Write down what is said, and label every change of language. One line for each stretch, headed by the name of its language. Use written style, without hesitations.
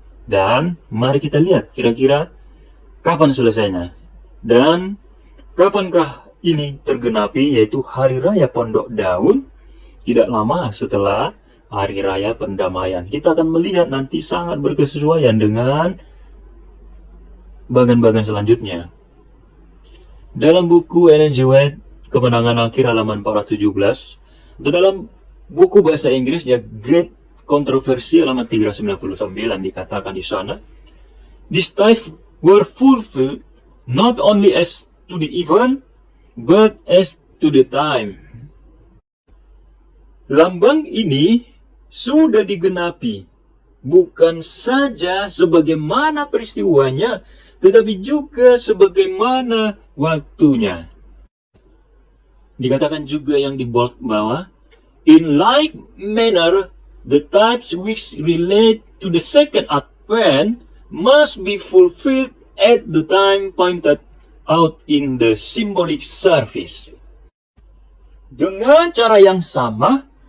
Indonesian: Dan mari kita lihat kira-kira kapan selesainya dan kapankah ini tergenapi, yaitu hari raya Pondok Daun tidak lama setelah hari raya pendamaian. Kita akan melihat nanti sangat berkesesuaian dengan bagian-bagian selanjutnya. Dalam buku Ellen G. White, Kemenangan Akhir halaman 417, atau dalam buku bahasa Inggrisnya Great Controversy halaman 399 dikatakan di sana,
English: these types were fulfilled not only as to the event, but as to the time.
Indonesian: Lambang ini sudah digenapi, bukan saja sebagaimana peristiwanya, tetapi juga sebagaimana waktunya. Dikatakan juga yang di bold bawah,
English: in like manner, the types which relate to the second advent must be fulfilled at the time pointed out in the symbolic service.
Indonesian: Dengan cara yang sama,